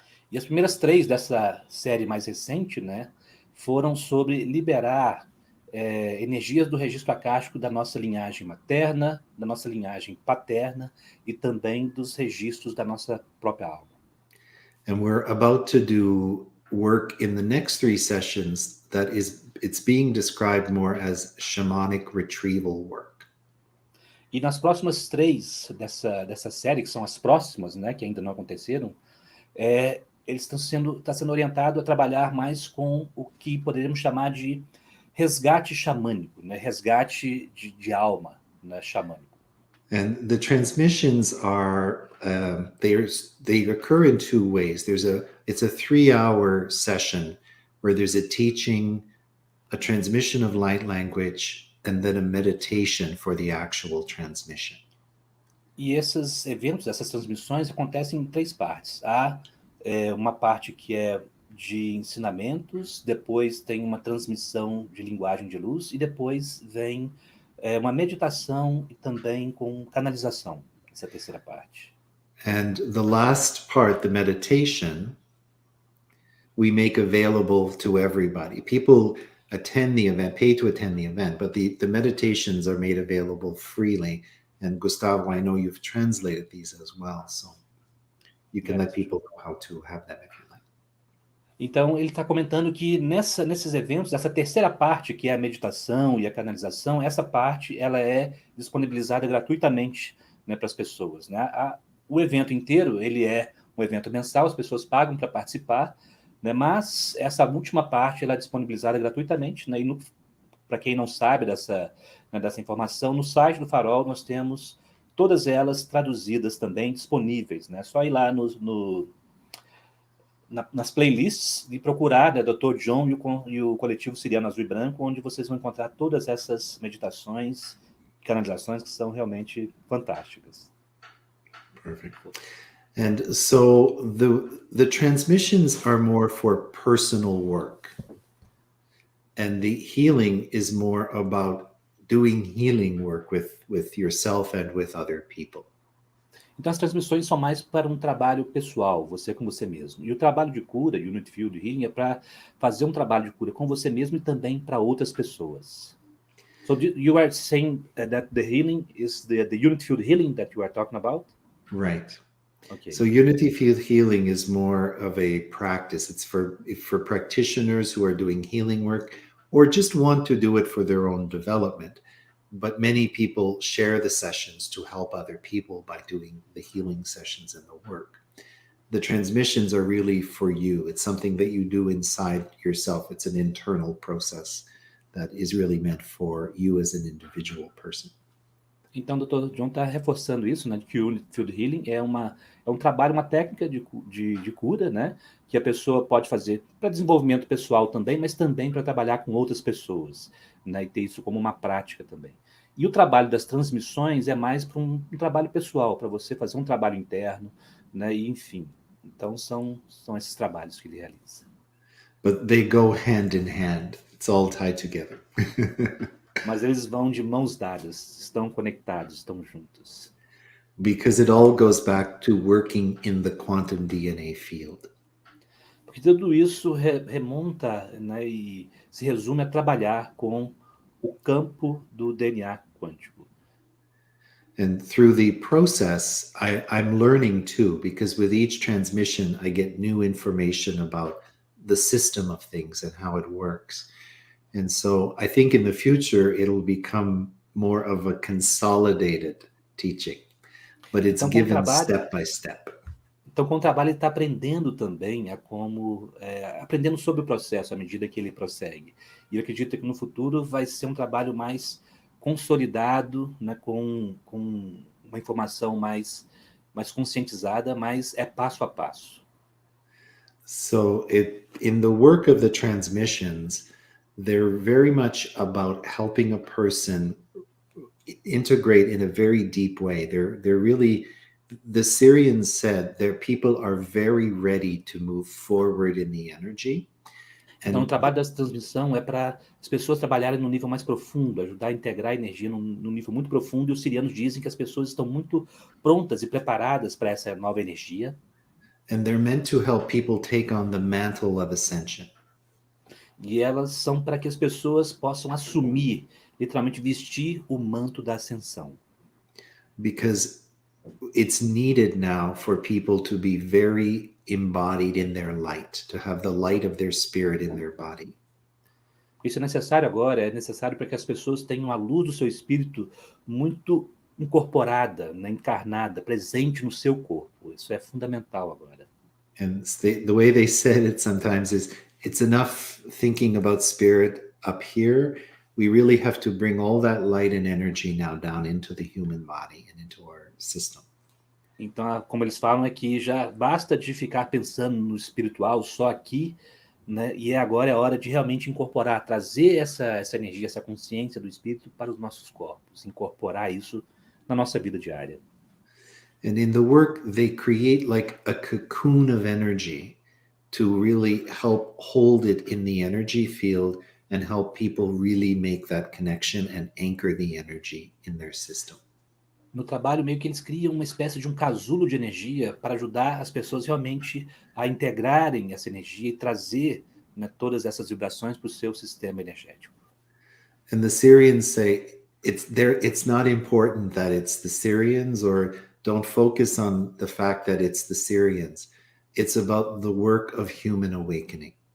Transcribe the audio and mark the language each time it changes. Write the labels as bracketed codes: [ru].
[pt] E as primeiras 3 dessa série mais recente, né, foram sobre liberar energias do registro akáshico da nossa linhagem materna, da nossa linhagem paterna e também dos registros da nossa própria alma. [en] And we're about to do work in the next 3 sessions it's being described more as shamanic retrieval work. [pt] E nas próximas 3 dessa série, que são as próximas, né, que ainda não aconteceram, eles está sendo orientado a trabalhar mais com o que poderíamos chamar de resgate xamânico, né? Resgate de alma, né? Xamânico. [en] And the transmissions are they occur in 2 ways. It's a 3-hour session where there's a teaching, a transmission of light language, and then a meditation for the actual transmission. [pt] E esses eventos, essas transmissões acontecem em 3 partes. Há uma parte que é de ensinamentos, depois tem uma transmissão de linguagem de luz, e depois vem uma meditação e também com canalização, essa é a 3ª parte. [en] And the last part, the meditation, we make available to everybody. People attend the event, pay to attend the event, but the meditations are made available freely. And Gustavo, I know you've translated these as well, so you can let people know how to have them if you like. [pt] Então, ele está comentando que nesses eventos, essa terceira parte, que é a meditação e a canalização, essa parte ela é disponibilizada gratuitamente, né, para as pessoas. Né? O evento inteiro ele é um evento mensal, as pessoas pagam para participar, né, mas essa última parte ela é disponibilizada gratuitamente. Né, e para quem não sabe dessa informação, no site do Farol nós temos todas elas traduzidas também, disponíveis. Né? Só ir lá nas playlists e procurar, né, Dr. John e o coletivo Siriano Azul e Branco, onde vocês vão encontrar todas essas meditações e canalizações que são realmente fantásticas. [en] Perfect. And so the transmissions are more for personal work, and the healing is more about doing healing work with yourself and with other people. [pt] Então, as transmissões são mais para um trabalho pessoal, você com você mesmo. E o trabalho de cura, Untitled Healing, é para fazer um trabalho de cura com você mesmo e também para outras pessoas. [en] So you are saying that the healing is the Untitled Healing that you are talking about? Right. Okay. So unity field healing is more of a practice. It's for practitioners who are doing healing work or just want to do it for their own development. But many people share the sessions to help other people by doing the healing sessions and the work. The transmissions are really for you. It's something that you do inside yourself. It's an internal process that is really meant for you as an individual person. [pt] Então, o Dr. John está reforçando isso, né, que o Field Healing é um trabalho, uma técnica de cura, né, que a pessoa pode fazer para desenvolvimento pessoal também, mas também para trabalhar com outras pessoas, né, e ter isso como uma prática também. E o trabalho das transmissões é mais para um trabalho pessoal, para você fazer um trabalho interno, né, e enfim. Então, são esses trabalhos que ele realiza. [en] But they go hand in hand. It's all tied together. [pt] Mas eles vão de mãos dadas, estão conectados, estão juntos. [en] Because it all goes back to working in the quantum DNA field. [pt] Porque tudo isso remonta, né, e se resume a trabalhar com o campo do DNA quântico. [en] And through the process, I'm learning too, because with each transmission, I get new information about the system of things and how it works. And so I think in the future, it'll become more of a consolidated teaching, but it's [pt] Então, [en] given step by step. [pt] Então, com o trabalho, ele está aprendendo também aprendendo sobre o processo à medida que ele prossegue. E eu acredito que no futuro vai ser um trabalho mais consolidado, né, com uma informação mais conscientizada, mas é passo a passo. [en] So in the work of the transmissions, they're very much about helping a person integrate in a very deep way. They're really, the Syrians said their people are very ready to move forward in the energy. [pt] Então, o trabalho dessa transmissão é para as pessoas trabalharem num nível mais profundo, ajudar a integrar a energia num nível muito profundo. E os sirianos dizem que as pessoas estão muito prontas e preparadas para essa nova energia. [en] And they're meant to help people take on the mantle of ascension. [pt] E elas são para que as pessoas possam assumir, literalmente vestir o manto da ascensão. [en] Because it's needed now for people to be very embodied in their light, to have the light of their spirit in their body. [pt] Isso é necessário agora, é necessário para que as pessoas tenham a luz do seu espírito muito incorporada, né, encarnada, presente no seu corpo. Isso é fundamental agora. [en] And the way they said it sometimes is, it's enough thinking about spirit up here. We really have to bring all that light and energy now down into the human body and into our system. [pt] Então, como eles falam, é que já basta de ficar pensando no espiritual só aqui, né? E agora é a hora de realmente incorporar, trazer essa energia, essa consciência do espírito para os nossos corpos, incorporar isso na nossa vida diária. [en] And in the work, they create like a cocoon of energy to really help hold it in the energy field and help people really make that connection and anchor the energy in their system. [pt] No trabalho, meio que eles criam uma espécie de um casulo de energia para ajudar as pessoas realmente a integrarem essa energia e trazer, né, todas essas vibrações para o seu sistema energético. [en] And the Syrians say it's not important that it's the Syrians, or don't focus on the fact that it's the Syrians. It's about the work of human awakening.